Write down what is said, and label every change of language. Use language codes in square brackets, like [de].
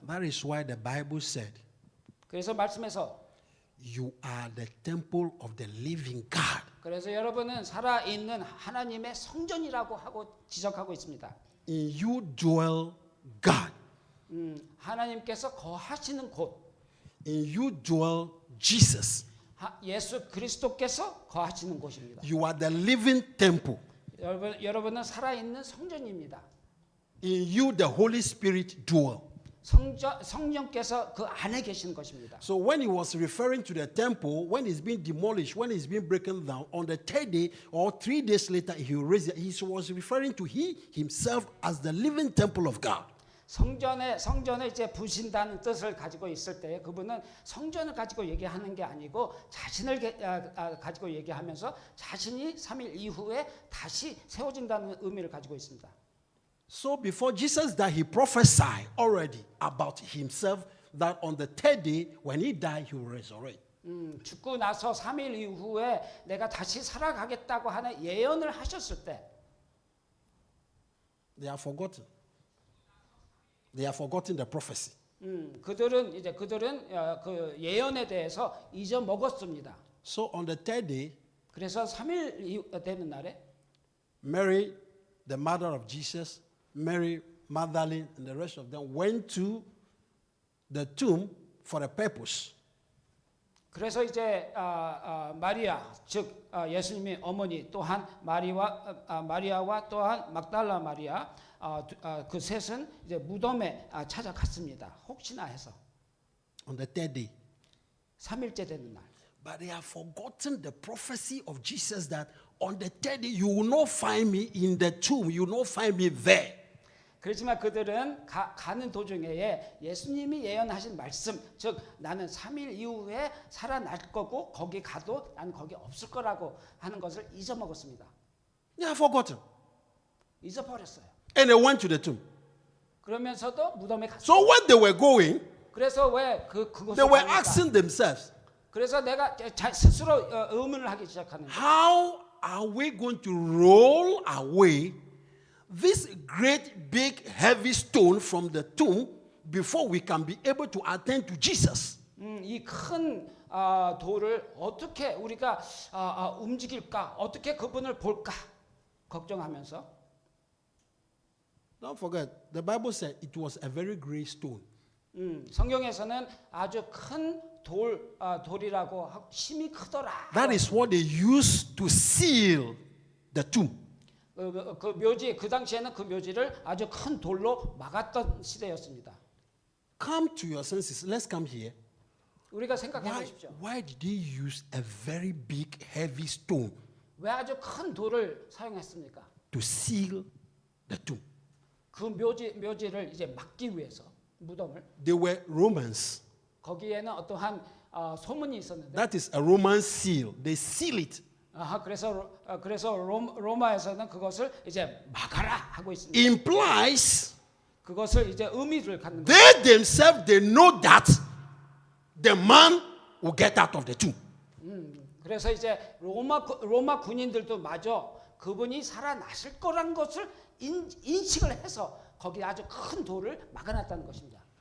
[en] That is why the Bible said, [ko] 그래서 말씀에서 [en] you are the temple of the living God. [ko] 그래서 여러분은 살아있는 하나님의 성전이라고 하고 지적하고 있습니다. [en] In you dwell God. [ko] 하나님께서 거하시는 곳, [en] In you dwell Jesus. [ko] 예수 그리스도께서 거하시는 곳입니다. [en] You are the living temple. [ko] 여러분은 살아있는 성전입니다. [en] In you the Holy Spirit dwell. [ko] 성령께서 그 안에 계시는 것입니다. [en] So when he was referring to the temple, when it's been demolished, when it's been broken down, on the third day or 3 days later, he was referring to himself as the living temple of God. [ko] 성전에 이제 부신다는 뜻을 가지고 있을 때 그분은 성전을 가지고 얘기하는 게 아니고 자신을 가지고 얘기하면서 자신이 3일 이후에 다시 세워진다는 의미를 가지고 있습니다. [en] So before Jesus died, he prophesied already about himself that on the third day, when he died, he will resurrect. [ko] 죽고 나서 3일 이후에 내가 다시 살아가겠다고 하는 예언을 하셨을 때 [en] They are forgotten. They have forgotten the prophecy. [ko] 그들은 그 예언에 대해서 잊어먹었습니다. [en] So on the third day, [ko] 그래서 3일 되는 날에 [en] Mary, the mother of Jesus, Mary Magdalene, and the rest of them went to the tomb for a purpose. [ko] 그래서 이제 마리아 즉 예수님의 어머니 또한 마리아와 또한 막달라 마리아 그 셋은 이제 무덤에 찾아갔습니다. 혹시나 해서 [en] On the third day. [ko] 3일째 되는 날. [en] But they have forgotten the prophecy of Jesus that on the third day you will not find me in the tomb. You will not find me there. [ko] 그렇지만 그들은 가는 도중에 예수님이 예언하신 말씀, 즉 나는 3일 이후에 살아날 거고 거기 가도 나는 거기 없을 거라고 하는 것을 잊어먹었습니다. [en] They have forgotten. [ko] 잊어버렸어요. [en] And they went to the tomb. [ko] 그러면서도 무덤에 갔어요. [en] So when they were going, [ko] 그래서 왜 그곳을 [en] they were [ko] 갑니까? [en] asking themselves, [ko] 그래서 내가 스스로 의문을 하기 시작하는데 [en] how are we going to roll away this great big heavy stone from the tomb before we can be able to attend to Jesus? [ko] 이 큰 돌을 어떻게 우리가 움직일까? 어떻게 그분을 볼까? 걱정하면서 [en] Don't forget, the Bible said it was a very great stone. [ko] 성경에서는 아주 큰 돌이라고 힘이 크더라. [en] That is what they used to seal the tomb. [ko] 그 묘지 그 당시에는 그 묘지를 아주 큰 돌로 막았던 시대였습니다. [en] Come to your senses. Let's come here. [ko] 우리가 생각해 보십시오. [en] Why did they use a very big, heavy stone [ko] 왜 아주 큰 돌을 사용했습니까? [en] to seal the tomb? [ko] 그 묘지를 이제 막기 위해서 무덤을 [en] They were Romans. [ko] 거기에는 어떠한 소문이 있었는데 [en] That is a Roman seal. They seal it. [ko] 그래서 로마에서는 그것을 이제 막아라 하고 있습니다. [en] Implies [ko] 그것을 이제 의미를 갖는 거예요. [en] they themselves they know that the man will get out of the tomb. [ko] 그래서 이제 로마 군인들도 마저 그분이 살아나실 거란 것을 인식을 해서 거기 아주 큰 돌을 막아놨다는 것입니다.